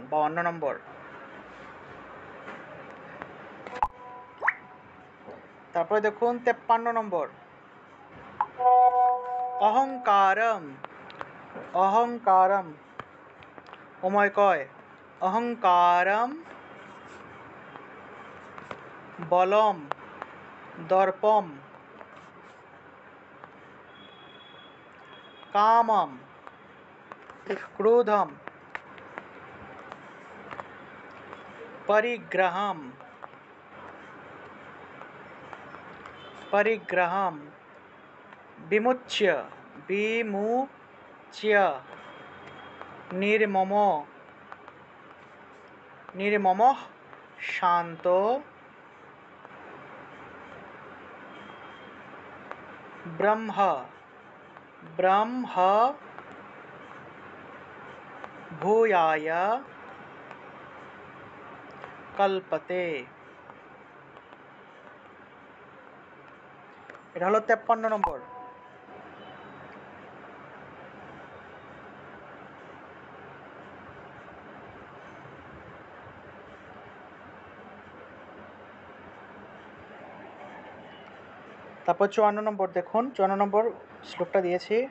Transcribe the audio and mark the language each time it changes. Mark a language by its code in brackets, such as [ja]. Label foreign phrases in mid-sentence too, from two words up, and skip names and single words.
[bn] 52 নম্বর, তারপরে দেখুন 53 নম্বর, [sa] অহংকারম, অহংকারম, অময় কয়, অহংকারম, বলম, দর্পম, কামম, ক্রোধম, পরিগ্রহম, परिग्रहं विमुच्य विमुच्य निर्ममो निर्ममः शांतो ब्रह्म ब्रह्म भूयाय कल्पते। [bn] এটা হলো 53 নম্বর। তারপর 54 নম্বর দেখুন, 54 নম্বর শ্লোকটা দিয়েছি।